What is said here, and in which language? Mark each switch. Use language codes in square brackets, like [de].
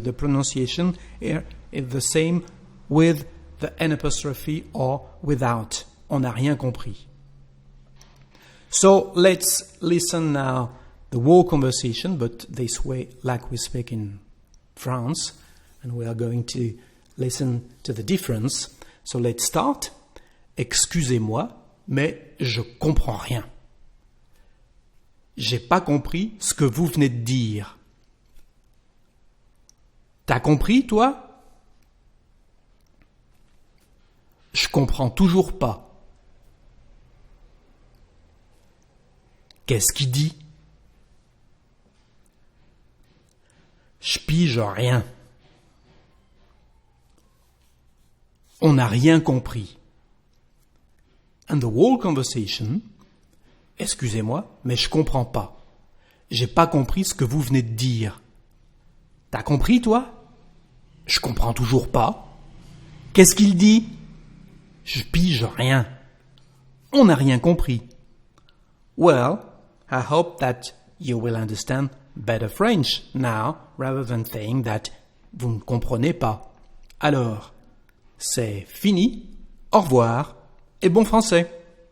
[en] The pronunciation here is the same with the N apostrophe or without. [fr] On n'a rien compris. [en] So let's listen now the whole conversation, but this way like we speak in France, and we are going to listen to the difference. So let's start. [fr] Excusez-moi, mais je comprends rien. J'ai pas compris ce que vous venez de dire. T'as compris, toi? Je comprends toujours pas. Qu'est-ce qu'il dit? Je pige rien. On n'a rien compris. [en] And the whole conversation, [fr] excusez-moi, mais je comprends pas. J'ai pas compris ce que vous venez de dire. T'as compris, toi? Je comprends toujours pas. Qu'est-ce qu'il dit? Je pige rien. On n'a rien compris. [en] Well, I hope that you will understand better French now, rather than saying that [fr] vous ne comprenez pas. Alors, c'est fini, au revoir et bon français.